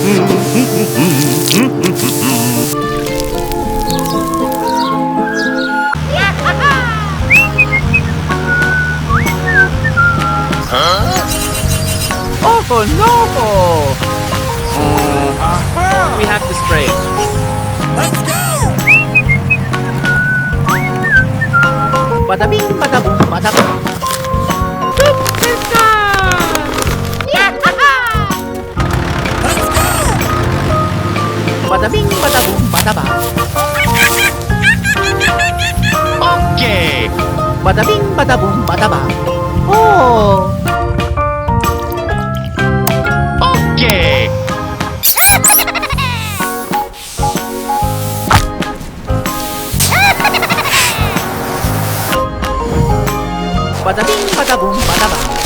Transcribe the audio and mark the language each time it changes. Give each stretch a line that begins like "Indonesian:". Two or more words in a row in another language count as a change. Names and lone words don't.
English: Oh no! Aha! We have to spray it. Let's go! Bada bing, bada boom, bada bang.
Spanish: Fiesta!
English: Let's go! Bada bing, bada boom, bada bang. Okay! Bada bing, bada boom, bada bang. Oh! Okay! Bada bing, bada boom, bada bang.